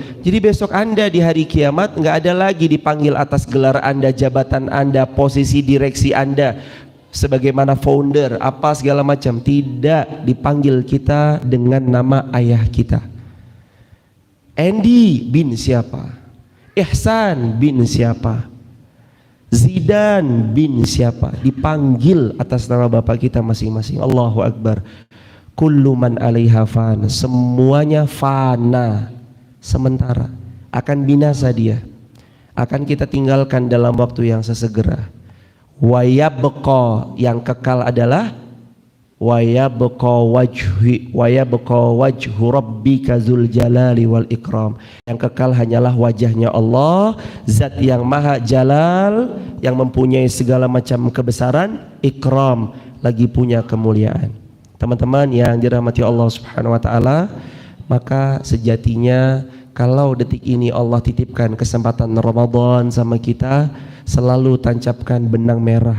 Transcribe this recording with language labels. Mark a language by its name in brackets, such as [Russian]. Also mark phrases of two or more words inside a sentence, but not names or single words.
[Indonesian] Jadi besok Anda di hari kiamat nggak ada lagi dipanggil atas gelar Anda, jabatan Anda, posisi direksi Anda, sebagaimana founder apa segala macam. Tidak, dipanggil kita dengan nama ayah kita. Andy bin siapa, Ihsan bin siapa, Zidan bin siapa, dipanggil atas nama bapak kita masing-masing. [Arabic] الله أكبر كل من عليها فان, [Indonesian] semuanya fana, sementara, akan binasa dia, akan kita tinggalkan dalam waktu yang sesegera. [Arabic] ويبقى, [Indonesian] yang kekal adalah [Arabic] ويبقى وجه ربك ذو الجلال والإكرام, [Indonesian] yang kekal hanyalah wajahnya Allah, zat yang maha jalal, yang mempunyai segala macam kebesaran, ikram, lagi punya kemuliaan. Teman-teman yang dirahmati [Arabic] الله سبحانه وتعالى, [Indonesian] maka sejatinya kalau detik ini Allah titipkan kesempatan Ramadan sama kita, selalu tancapkan benang merah.